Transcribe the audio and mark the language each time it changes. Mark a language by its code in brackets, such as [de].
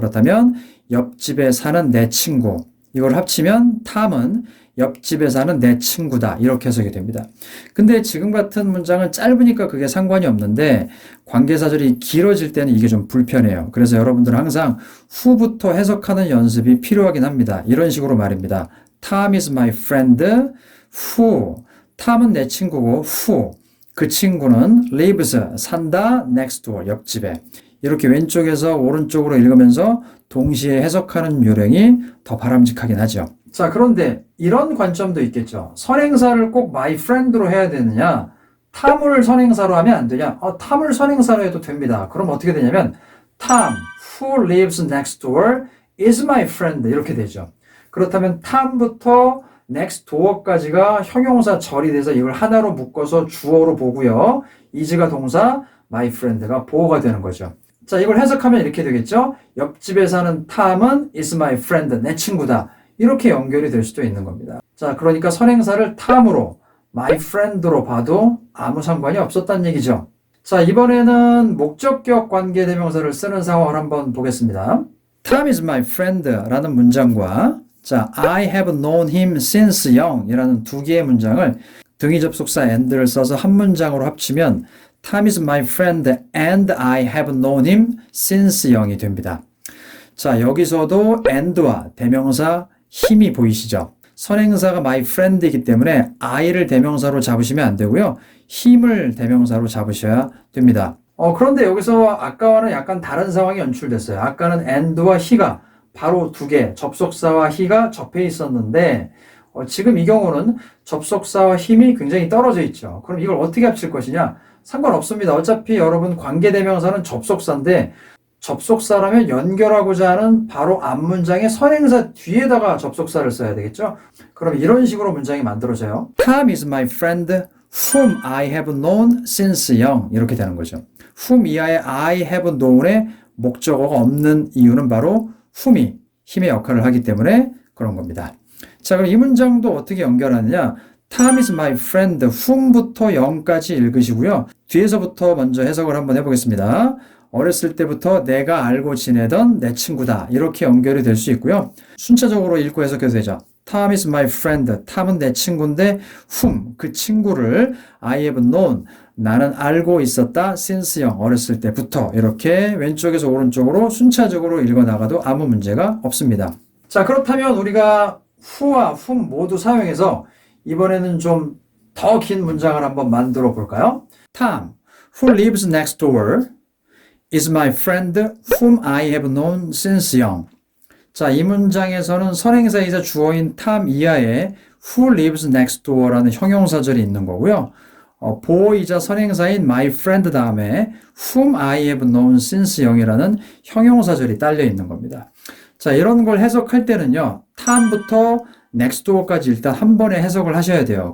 [ko] 그렇다면 옆집에 사는 내 친구, 이걸 합치면 탐은 옆집에 사는 내 친구다, 이렇게 해석이 됩니다. 근데 지금 같은 문장은 짧으니까 그게 상관이 없는데 관계사절이 길어질 때는 이게 좀 불편해요. 그래서 여러분들은 항상 who부터 해석하는 연습이 필요하긴 합니다. 이런 식으로 말입니다. [en] Tom is my friend who, [ko] 탐은 내 친구고 [en] who, [ko] 그 친구는 [en] lives, 산다, next door, 옆집에. [ko] 이렇게 왼쪽에서 오른쪽으로 읽으면서 동시에 해석하는 요령이 더 바람직하긴 하죠. 자, 그런데 이런 관점도 있겠죠. 선행사를 꼭 my friend로 해야 되느냐? 탐을 선행사로 하면 안 되냐? 탐을 선행사로 해도 됩니다. 그럼 어떻게 되냐면 [en] Tom, who lives next door, is my friend [ko] 이렇게 되죠. 그렇다면 탐부터 next door까지가 형용사 절이 돼서 이걸 하나로 묶어서 주어로 보고요. is가 동사, my friend가 보어가 되는 거죠. 자, 이걸 해석하면 이렇게 되겠죠. 옆집에 사는 탐은 [en] is my friend, [ko] 내 친구다. 이렇게 연결이 될 수도 있는 겁니다. 자, 그러니까 선행사를 탐으로 my friend로 봐도 아무 상관이 없었다는 얘기죠. 자, 이번에는 목적격 관계대명사를 쓰는 상황을 한번 보겠습니다. [en] Tom is my friend [ko] 라는 문장과 자, [en] I have known him since young [ko] 이라는 두 개의 문장을 등위 접속사 and를 써서 한 문장으로 합치면 [en] Tom is my friend and I have known him since young [ko] 이 됩니다. 자, 여기서도 and와 대명사 힘이 보이시죠? 선행사가 my friend이기 때문에 I를 대명사로 잡으시면 안 되고요. 힘을 대명사로 잡으셔야 됩니다. 그런데 여기서 아까와는 약간 다른 상황이 연출됐어요. 아까는 and와 he가 바로 두 개, 접속사와 he가 접해 있었는데 지금 이 경우는 접속사와 힘이 굉장히 떨어져 있죠. 그럼 이걸 어떻게 합칠 것이냐? 상관없습니다. 어차피 여러분 관계대명사는 접속사인데 접속사라면 연결하고자 하는 바로 앞 문장의 선행사 뒤에다가 접속사를 써야 되겠죠? 그럼 이런 식으로 문장이 만들어져요. [en] Tom is my friend whom I have known since young. [ko] 이렇게 되는 거죠. whom 이하의 I have known의 목적어가 없는 이유는 바로 whom이 힘의 역할을 하기 때문에 그런 겁니다. 자, 그럼 이 문장도 어떻게 연결하느냐? [en] Tom is my friend whom [ko] 부터 영까지 읽으시고요. 뒤에서부터 먼저 해석을 한번 해보겠습니다. 어렸을 때부터 내가 알고 지내던 내 친구다. 이렇게 연결이 될 수 있고요. 순차적으로 읽고 해석해도 되죠. [en] Tom is my friend. [ko] Tom은 내 친구인데 [en] whom, [ko] 그 친구를 [en] I have known, [ko] 나는 알고 있었다. [en] since young, [ko] 어렸을 때부터. 이렇게 왼쪽에서 오른쪽으로 순차적으로 읽어나가도 아무 문제가 없습니다. 자, 그렇다면 우리가 who와 whom 모두 사용해서 이번에는 좀 더 긴 문장을 한번 만들어 볼까요? [en] Tom, who lives next door, is my friend whom I have known since young. [ko] 자, 이 문장에서는 선행사이자 주어인 Tom 이하에 [en] who lives next door [ko] 라는 형용사절이 있는 거고요. 보어이자 선행사인 my friend 다음에 [en] whom I have known since young [ko] 이라는 형용사절이 딸려 있는 겁니다. 자, 이런 걸 해석할 때는요, Tom부터 next door까지 일단 한 번에 해석을 하셔야 돼요.